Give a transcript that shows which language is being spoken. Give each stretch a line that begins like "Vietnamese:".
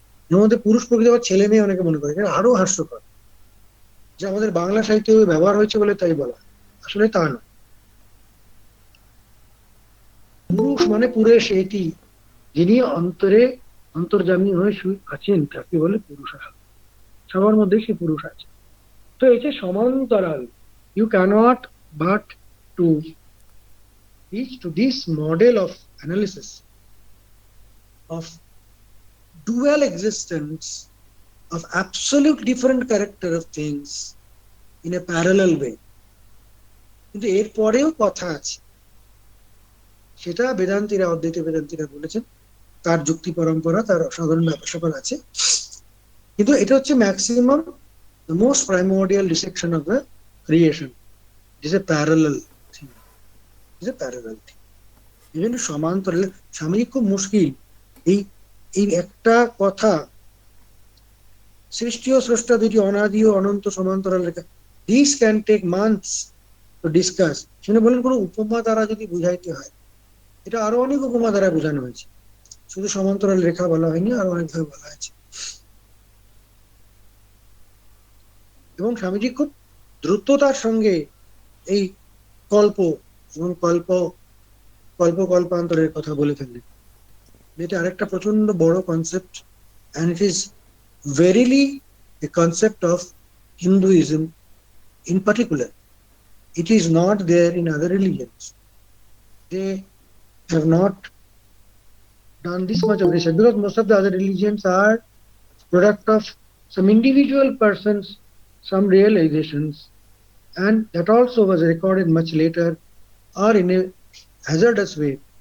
Bangla: এর মধ্যে পুরুষ প্রকৃতি আবার ছেলে মেয়ে অনেকে মনে করে, এটা আরো হাস্যকর যে আমাদের বাংলা সাহিত্যে ব্যবহার হয়েছে বলে তাই বলা, আসলে তা নয়। পুরুষ মানে পুরেশ এটি, যিনি অন্তরে অন্তর্যামী হয়ে আছেন তাকে বলে পুরুষ। সবার মধ্যে সে পুরুষ আছে। তো এই যে সমান্তরাল,
English: You can't but to reach to this model of analysis of dual existence of absolute different character of things in a parallel way.
Bangla: কিন্তু এর পরেও কথা আছে, সেটা বেদান্তীরা, অদ্বৈত বেদান্তীরা বলেছেন। তার যুক্তি পরম্পরা, তার সাধারণ ব্যাপার স্যাপার আছে, কিন্তু এটা হচ্ছে maximum,
English: the most primordial dissection of the creation. It is a parallel thing. It is a parallel thing. even সমান্তরাল।
Bangla: স্বামী খুব মুশকিল, এই এই একটা কথা, সৃষ্টি ও স্রষ্টা দুটি অনাদি ও অনন্ত সমান্তরাল রেখা,
English: This can take months to discuss.
Bangla: সেখানে বলেন কোনো উপমা দ্বারা যদি বুঝাইতে হয়, এটা আরো অনেক উপমা দ্বারা বোঝানো হয়েছে, শুধু সমান্তরাল রেখা বলা হয়নি, আরো অনেকভাবে বলা হয়েছে। এবং স্বামীজি খুব দ্রুততার সঙ্গে এই কল্প এবং কল্পান্তরের কথা বলে ফেললেন। এটা আরেকটা প্রচন্ড বড় concept,
English: and it is verily a concept of Hinduism in particular. It is not there in other religions. They have not done this much of research, because most of the other religions are product of some individual persons, some realizations, and that also was recorded much later or in a hazardous way.